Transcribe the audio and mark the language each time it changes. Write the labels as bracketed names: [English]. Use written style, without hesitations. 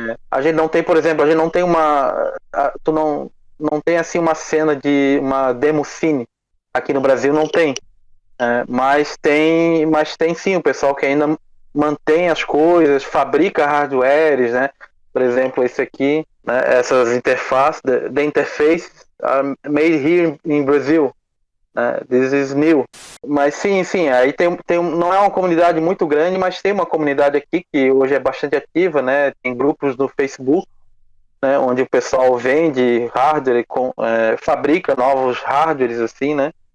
[Portuguese] A gente não tem, por exemplo, a gente não tem tu não tem assim uma cena de uma demo cine aqui no Brasil, não tem. Mas tem sim o pessoal que ainda mantém as coisas, fabrica hardwares, né? Por exemplo, esse aqui, né? Essas interfaces, [English] the interface are made here in Brazil. This is new. [Portuguese] Mas sim, aí não é uma comunidade muito grande, mas tem uma comunidade aqui que hoje é bastante ativa, né? Tem grupos no Facebook, né? Onde o pessoal vende hardware, fabrica novos hardwares, assim, né?